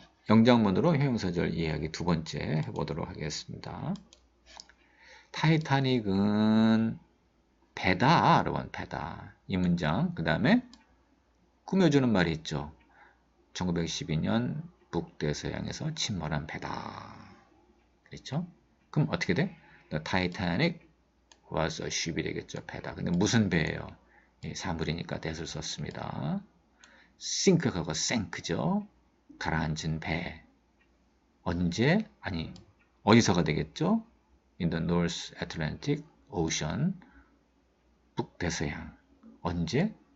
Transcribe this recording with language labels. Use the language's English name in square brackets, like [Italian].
[Korean] 영장문으로 형용사절 이야기 두 번째 해보도록 하겠습니다. 타이타닉은 배다, 여러분, 배다. 이 문장. 그 다음에 꾸며주는 말이 있죠. 1912년 북대서양에서 침몰한 배다. 그렇죠? 그럼 어떻게 돼? [English] The Titanic was a ship [Korean] 이 되겠죠. 배다. 근데 무슨 배예요? 사물이니까 that을 썼습니다. sink하고 sank죠. 가라앉은 배. 언제? 아니, 어디서가 되겠죠? [English] In the North Atlantic Ocean. [Korean] 북대서양. 언제?